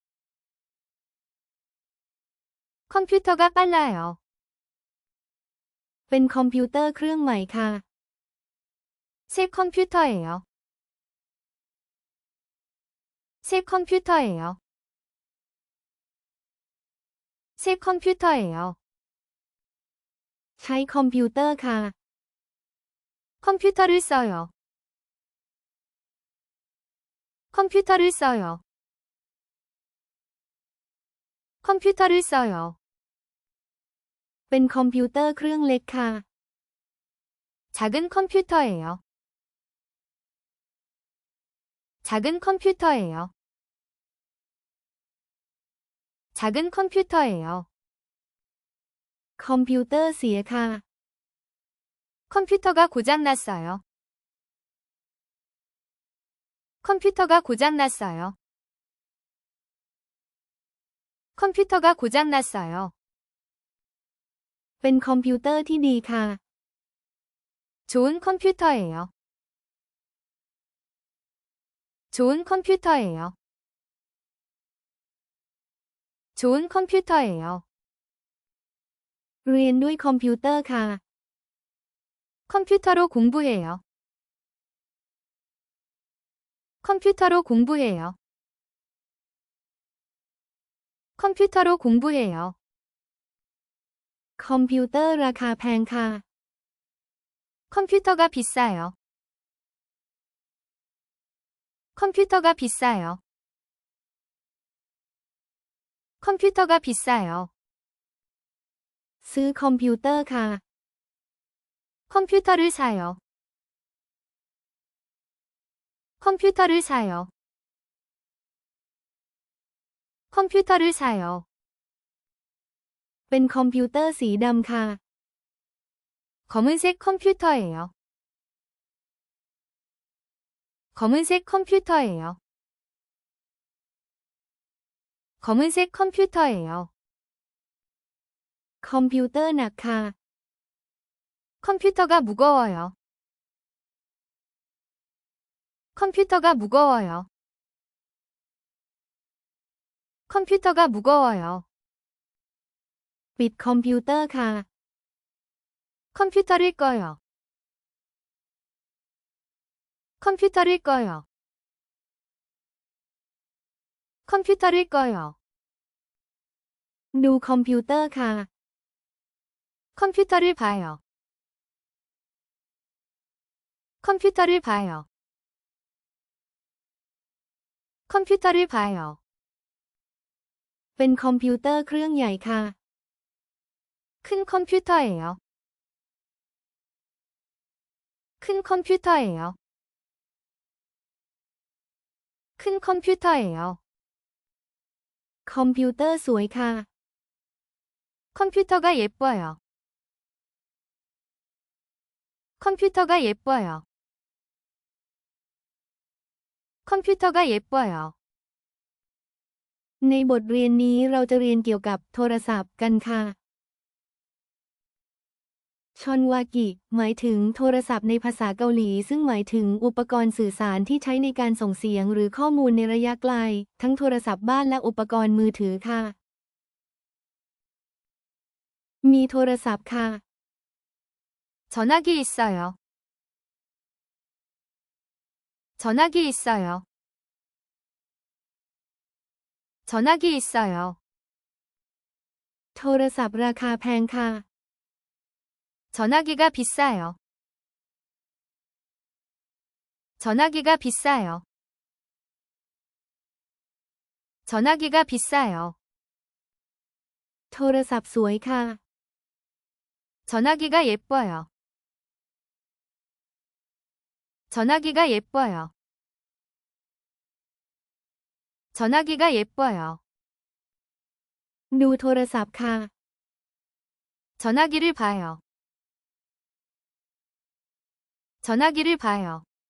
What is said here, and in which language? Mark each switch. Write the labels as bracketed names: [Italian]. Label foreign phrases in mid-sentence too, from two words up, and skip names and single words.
[Korean] 컴퓨터가 빨라요. [Thai] เป็นคอมพิวเตอร์เครื่องใหม่ค่ะ [Korean] 새 컴퓨터예요. 새 컴퓨터예요. 새 컴퓨터예요. [Thai] ใช้คอมพิวเตอร์ค่ะ [Korean] 컴퓨터를 써요. 컴퓨터를 써요. 컴퓨터를 써요. [Thai] เป็นคอมพิวเตอร์เครื่องเล็กค่ะ [Korean] 작은 컴퓨터예요. 작은 컴퓨터예요. 작은 컴퓨터예요. [Thai] คอมพิวเตอร์เสียค่ะ [Korean] 컴퓨터가 고장났어요. 컴퓨터가 고장났어요. 컴퓨터가 고장났어요. [Thai] เป็นคอมพิวเตอร์ที่ดีค่ะ [Korean] 좋은 컴퓨터예요. 좋은 컴퓨터예요. 좋은 컴퓨터예요. [Thai] เรียนด้วยคอมพิวเตอร์ค่ะ [Korean] 컴퓨터로 공부해요. 컴퓨터로 공부해요. 컴퓨터로 공부해요. [Thai] คอมพิวเตอร์ราคาแพงค่ะ [Korean] 컴퓨터가 비싸요. 컴퓨터가 비싸요. 컴퓨터가 비싸요. [Thai] ซื้อคอมพิวเตอร์ค่ะ [Korean] 컴퓨터를 사요. 컴퓨터를 사요. 컴퓨터를 사요. [Thai] เป็นคอมพิวเตอร์สีดำค่ะ [Korean] 검은색 컴퓨터예요. 검은색 컴퓨터예요. 검은색 컴퓨터예요. [Thai] คอมพิวเตอร์หนักค่ะ [Korean] 컴퓨터가 무거워요. 컴퓨터가 무거워요. 컴퓨터가 무거워요. [Thai] ปิดคอมพิวเตอร์ค่ะ [Korean] 컴퓨터를 꺼요. 컴퓨터를 꺼요. 컴퓨터를 꺼요. [Thai] ดูคอมพิวเตอร์ค่ะ [Korean] 컴퓨터를 봐요. 컴퓨터를 봐요. 컴퓨터를 봐요. [Thai] เป็นคอมพิวเตอร์เครื่องใหญ่ค่ะ [Korean] 큰 컴퓨터예요. 큰 컴퓨터예요. 큰 컴퓨터예요. [Thai] คอมพิวเตอร์สวยค่ะ [Korean] 컴퓨터가 예뻐요. 컴퓨터가 예뻐요. 컴퓨터가 예뻐요. [Thai] ในบทเรียนนี้เราจะเรียนเกี่ยวกับโทรศัพท์กันค่ะชอนวากิหมายถึงโทรศัพท์ในภาษาเกาหลีซึ่งหมายถึงอุปกรณ์สื่อสารที่ใช้ในการส่งเสียงหรือข้อมูลในระยะไกลทั้งโทรศัพท์บ้านและอุปกรณ์มือถือค่ะมีโทรศัพท์ค่ะ [Korean] 전화기 있어요. 전화기 있어요. 전화기 있어요. [Thai] โทรศัพท์ราคาแพงค่ะ [Korean] 전화기가 비싸요. 전화기가 비싸요. 전화기가 비싸요. [Thai] โทรศัพท์สวยค่ะ [Korean] 전화기가 예뻐요. 전화기가 예뻐요. 전화기가 예뻐요. [Thai] ดูโทรศัพท์ค่ะ [Korean] 전화기를 봐요. 전화기를 봐요.